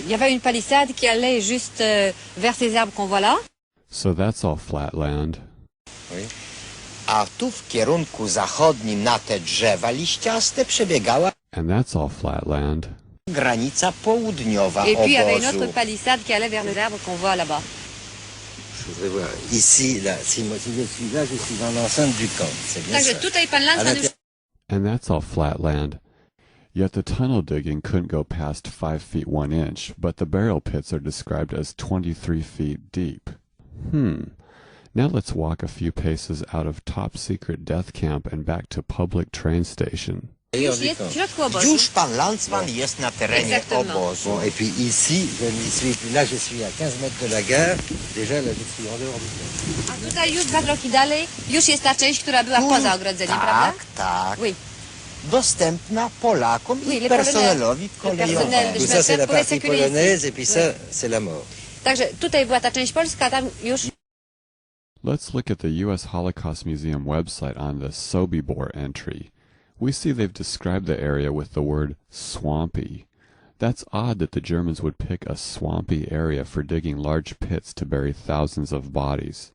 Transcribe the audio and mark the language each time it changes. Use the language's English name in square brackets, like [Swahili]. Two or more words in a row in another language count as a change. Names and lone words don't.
[French] Il y avait une palissade qui allait juste vers ces arbres qu'on voit là. [English] So that's all flat land. [Polish] A tu w kierunku zachodnim na te drzewa liściaste przebiegała [English] And that's all flat land. [Polish] granica południowa [French] Et puis il y avait une [Polish] obozu. [French] autre palissade qui allait vers les arbres qu'on voit là-bas. Je voudrais voir. Ici, là, si je suis là, je suis dans l'enceinte du camp. C'est bien [Polish] Także [French] ça. [Polish] tutaj pan Lanz [English] And that's all flat land. Yet the tunnel digging couldn't go past 5 feet 1 inch, but the burial pits are described as 23 feet deep. Now let's walk a few paces out of top secret death camp and back to public train station. [Polish] Już pan Lanzmann jest na terenie obozu. [French] Bon, et puis ici, je n'y suis plus. Là, je suis à 15 mètres de la gare. Déjà, là, je suis en dehors du camp. [Polish] A tutaj już 2 kroki dalej, już jest ta część, która była poza ogrodzeniem, prawda? Tak. [French] Oui. [Polish] Dostępna Polakom [French] Oui, [Polish] i [French] les [Polish] personelowi kolejowemu. [French] Tout ça, c'est la partie polonaise, et puis ça, c'est la mort. [Polish] Także tutaj była ta część polska, a tam już... [English] Let's look at the U.S. Holocaust Museum website on the Sobibor entry. We see they've described the area with the word swampy. That's odd that the Germans would pick a swampy area for digging large pits to bury thousands of bodies.